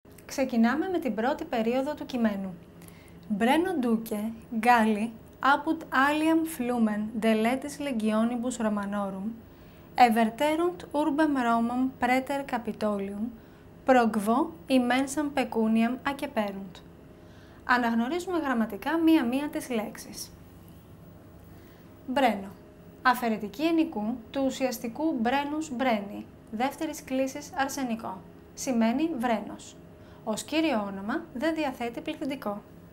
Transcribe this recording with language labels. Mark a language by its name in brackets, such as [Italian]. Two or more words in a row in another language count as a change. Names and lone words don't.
[Greek] Ξεκινάμε με την πρώτη περίοδο του κειμένου. [Latin] Breno duce, Galli, apud aliam flumen deletis legionibus Romanorum, everterunt urbem Romam praeter Capitolium, progvo immensam pecuniam acceperunt. [Greek] Αναγνωρίζουμε γραμματικά μία-μία τις λέξεις. Μπρένο. Αφαιρετική ενικού του ουσιαστικού [Latin] Brennus Brenni, [Greek] δεύτερης κλίσης αρσενικό. Σημαίνει βρένος. Ως κύριο όνομα δεν διαθέτει πληθυντικό.